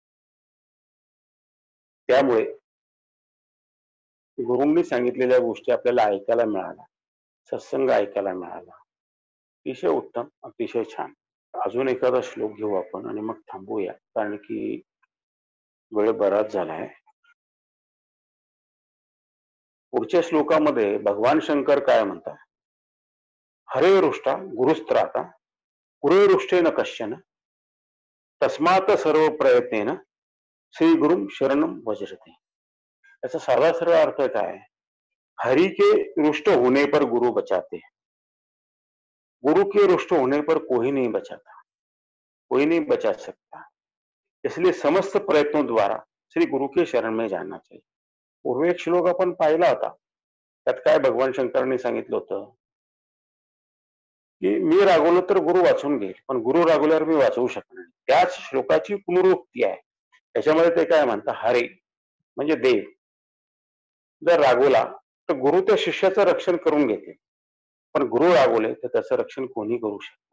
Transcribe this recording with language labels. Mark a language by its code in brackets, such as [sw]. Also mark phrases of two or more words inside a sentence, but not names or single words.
[mr] त्यामुळे गुरूंनी सांगितलेल्या गोष्टी आपल्याला ऐकायला मिळाल्या, सत्संग ऐकायला मिळाला, अतिशय उत्तम, अतिशय छान. अजून एखादा श्लोक घेऊ आपण आणि मग थांबूया, कारण की वेळ बराच झालाय. पुढच्या श्लोकामध्ये भगवान शंकर काय म्हणतात? [sa] हरे रुष्टा गुरुस्त्राता गुरुरुष्टेन कश्चन तस्मात सर्व प्रयत्नेन श्री गुरुम शरणम वज्रते. [mr] याचा सर्वात सरळ अर्थ काय? [hi] हरि के रुष्ट होने पर गुरु बचाते, गुरु के रुष्ट होने पर कोई नहीं बचाता, कोई नहीं बचा सकता. इसलिए समस्त प्रयत्नों द्वारा श्री गुरु के शरण में जाना चाहिए. [mr] पूर्वी एक श्लोक आपण पाहिला होता. त्यात काय भगवान शंकरांनी सांगितलं होतं, की मी रागवलो तर गुरु वाचून घेईल, पण गुरु रागवल्यावर मी वाचवू शकणार नाही. त्याच श्लोकाची पुनरुक्ती आहे. त्याच्यामध्ये ते काय म्हणतात, हरे म्हणजे देव जर रागवला तर गुरु त्या शिष्याचं रक्षण करून घेतील, पण गुरु रागवले तर त्याचं रक्षण कोणी करू शकणार.